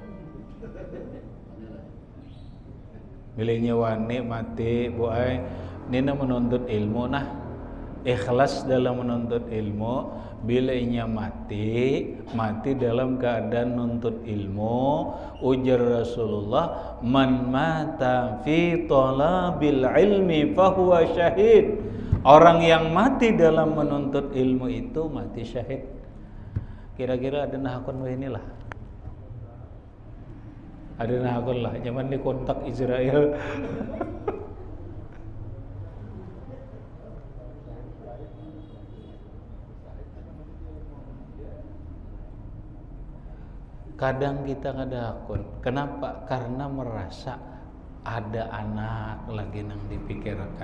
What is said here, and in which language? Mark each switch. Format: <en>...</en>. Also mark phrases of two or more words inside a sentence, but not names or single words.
<bjn>Bilanya wani mati, Bu ay. Nina menuntut ilmu nah, ikhlas dalam menuntut ilmu. Bila inya mati dalam keadaan nuntut ilmu. Ujar Rasulullah,</bjn> <ar>من مات في طلب العلم فهو شهيد.</ar> <id>Orang yang mati dalam menuntut ilmu itu mati syahid.</id> <bjn>Kira-kira ada nahakun inilah. Ada nahakun lah, zaman di kontak Israel. Kadang kita kada akun. Kenapa? Karena merasa ada anak lagi nang dipikirkan.</bjn>